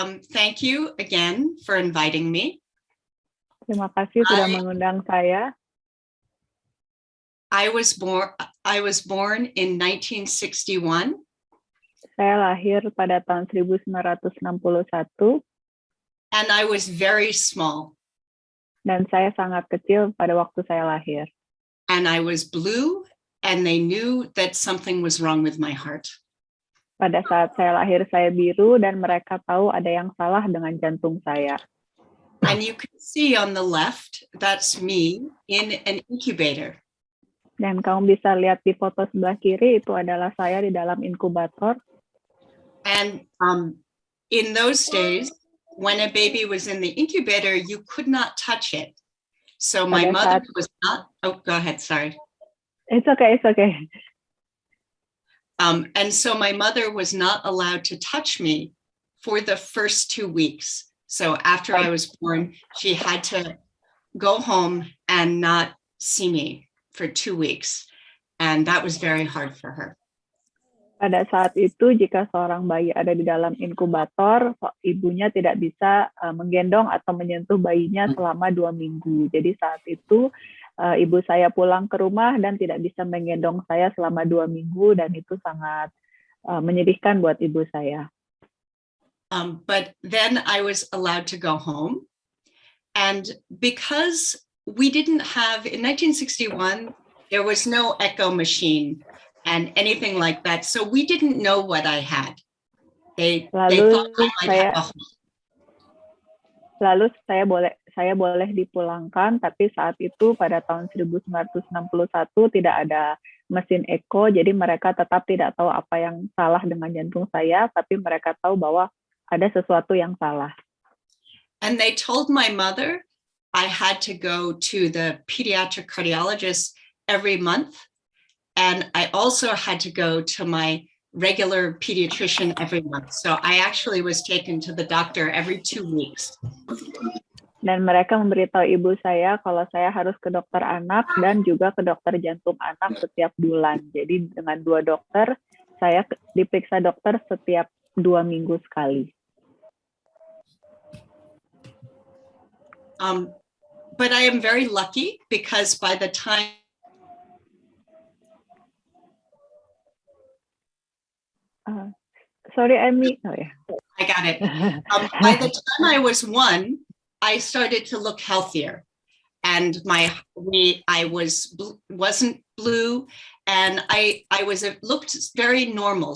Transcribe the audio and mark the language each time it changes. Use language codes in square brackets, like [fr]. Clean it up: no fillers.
[en] Thank you again for inviting me. [id] Terima kasih sudah mengundang saya. [en] I was born in 1961. [id] Saya lahir pada tahun 1961 [en] And I was very small. [id] dan saya sangat kecil pada waktu saya lahir. [en] And I was blue, and they knew that something was wrong with my heart. [id] Pada saat saya lahir saya biru dan mereka tahu ada yang salah dengan jantung saya. [en] And you can see on the left, that's me in an incubator. [id] Dan kamu bisa lihat di foto sebelah kiri itu adalah saya di dalam inkubator. [en] And in those days, when a baby was in the incubator, you could not touch it. So my mother was not, oh, go ahead, sorry. It's okay, it's okay. And so my mother was not allowed to touch me for the first 2 weeks. So after I was born, she had to go home and not see me for 2 weeks. And that was very hard for her. [id] Pada saat itu, jika seorang bayi ada di dalam inkubator, ibunya tidak bisa menggendong atau menyentuh bayinya selama 2 minggu. Jadi saat itu, ibu saya pulang ke rumah dan tidak bisa menggendong saya selama 2 minggu, dan itu sangat menyedihkan buat ibu saya. [en] But then I was allowed to go home. And because we didn't have, in 1961, there was no echo machine and anything like that. So we didn't know what I had. They thought I might have a heart. [id] Lalu saya boleh dipulangkan, tapi saat itu pada tahun 1961 tidak ada mesin eko, jadi mereka tetap tidak tahu apa yang salah dengan jantung saya, tapi mereka tahu bahwa ada sesuatu yang salah. [en] And they told my mother I had to go to the pediatric cardiologist every month. And I also had to go to my regular pediatrician every month. So I actually was taken to the doctor every 2 weeks. [id] Dan mereka memberitahu ibu saya kalau saya harus ke dokter anak dan juga ke dokter jantung anak setiap bulan. Jadi dengan 2 dokter, saya diperiksa dokter setiap 2 minggu sekali. [en] But I am very lucky because by the time Sorry, Amy. Oh, yeah. I got it. By the time I was 1, I started to look healthier, and I wasn't blue, and I looked very normal.